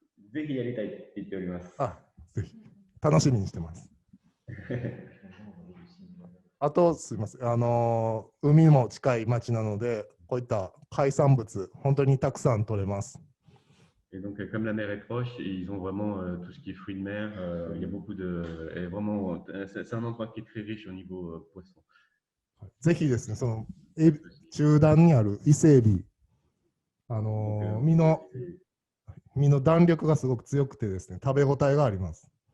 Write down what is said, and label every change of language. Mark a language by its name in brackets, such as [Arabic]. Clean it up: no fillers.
[Japanese] ぜひやりたいって言っております。ぜひ楽しみにしてます。あとすみません、海も近い町なので、こういった海産物本当にたくさん取れます。 [French] Et donc, comme la mer est proche, ils ont vraiment tout ce qui est fruits de mer. Il y a beaucoup de. Vraiment, c'est un endroit qui est très riche au niveau poisson. [Japanese] ぜひですね、その中段にある伊勢エビ、身の弾力がすごく強くてですね、食べ応えがあります。